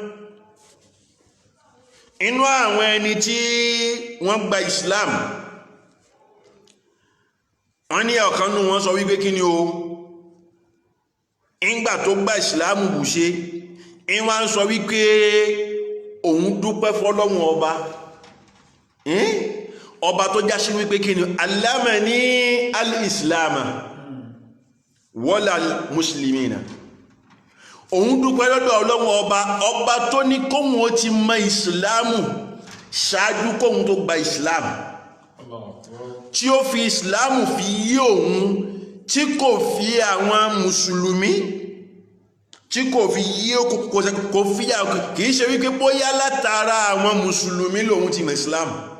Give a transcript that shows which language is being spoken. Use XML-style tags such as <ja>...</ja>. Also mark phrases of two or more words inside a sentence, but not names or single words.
<yo>Inú àwọn ẹni tí wọ́n gba Islam, wọ́n ní ọ̀kan nínú wọn sọ wípé kí ni o, ìgbà tó gba Islam bù ṣe, ìwọ́n ń sọ wípé òun dúpẹ́ fọ́lọ́hun ọba, ọba tó já sí wípé kí ni</yo> <ar>علمني الإسلام ولا المسلمين.</ar> <yo>Òun dúpẹ́ lọ́dọ̀ Ọlọ́hun ọba tó ní kóhun ó ti mọ ìsìláàmù ṣáájú kóhun tó gba ìsìláàmù, tí ó fi ìsìláàmù fi yí òun, tí kò fi àwọn mùsùlùmí, tí kò fi yí kò fi yà, kìí ṣe wípé bóyá látara àwọn mùsùlùmí lòun ti mọ̀ ìsìláàmù.</yo>